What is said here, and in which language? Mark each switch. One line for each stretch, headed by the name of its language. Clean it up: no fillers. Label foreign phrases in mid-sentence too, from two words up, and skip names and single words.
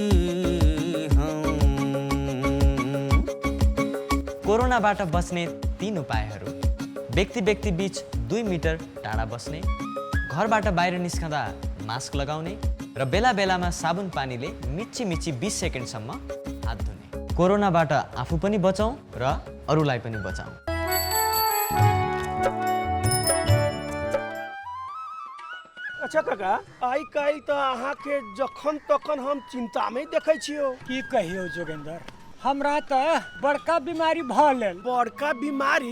Nepali: कोरोनाबाट बच्ने 3 उपायहरू: व्यक्ति बीच 2 मिटर टाढा बस्ने, घरबाट बाहिर निस्कँदा मास्क लगाउने र बेला बेलामा साबुन पानीले मिची 20 सेकेन्डसम्म हात धुने। कोरोनाबाट आफू पनि बचाउँ र अरूलाई पनि बचाउँ।
Maithili: अच्छा काका, आइ काल्हि त अहाँके जखन तखन हम चिंता में देखै छियो। की कहियो जोगेंद्र, हमरा त बड़का बीमारी भ गेल। बड़का बीमारी?